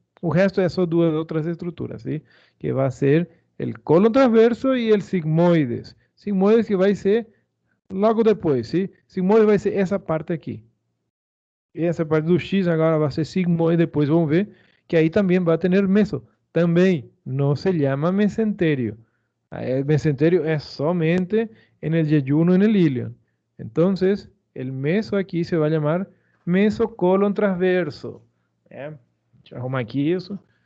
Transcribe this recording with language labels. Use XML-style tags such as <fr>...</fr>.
<pt>O resto é só duas outras estruturas, ¿sí? Que vai ser</pt> <es>el colon transverso</es> <pt>e</pt> <es>el sigmoides.</es> <pt>Sigmoides que vai ser logo depois, ¿sí? Sigmoides vai ser essa parte aqui. E essa parte do X agora vai ser sigmoide, depois vamos ver que aí também vai ter meso. Também não se</pt> <es>llama mesenterio. El mesenterio es</es> <pt>somente</pt> <es>en el yeyuno, en el ilion. Entonces, el meso aquí se va a llamar mesocolon transverso.</es> <pt>Deixa eu arrumar aqui isso.</pt>